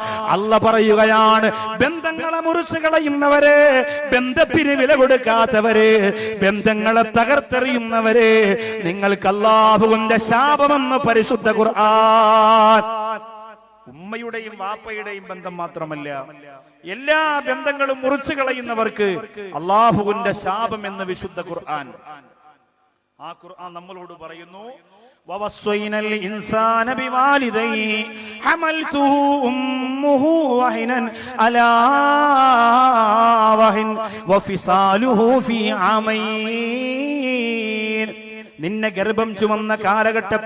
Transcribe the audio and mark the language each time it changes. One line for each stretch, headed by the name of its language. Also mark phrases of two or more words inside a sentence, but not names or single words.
Malayalam: അല്ലാഹ് പറയുകയാണ്, ബന്ധങ്ങളെ മുറിച്ചു കളയുന്നവരെ, ബന്ധത്തിന് വില കൊടുക്കാത്തവരെ, ബന്ധങ്ങളെ തകർത്തെറിയുന്നവരെ നിങ്ങൾക്ക് അല്ലാഹുവിന്റെ ശാപമെന്ന് പരിശുദ്ധ ഖുർആൻ. ഉമ്മയുടെയും വാപ്പയുടെയും ബന്ധം മാത്രമല്ല, എല്ലാ ബന്ധങ്ങളും മുറിച്ചു കളയുന്നവർക്ക് അല്ലാഹുവിന്റെ ശാപം എന്ന് വിശുദ്ധ ഖുർആൻ. ആ ഖുർആൻ നമ്മളോട് പറയുന്നു,
Arabic: ووصينا الإنسان بوالديه حملته أمه وهنا على وهن وفصاله في عامين.
Malayalam: നിന്നെ ഗർഭം ചുമന്ന കാലഘട്ടത്തിൽ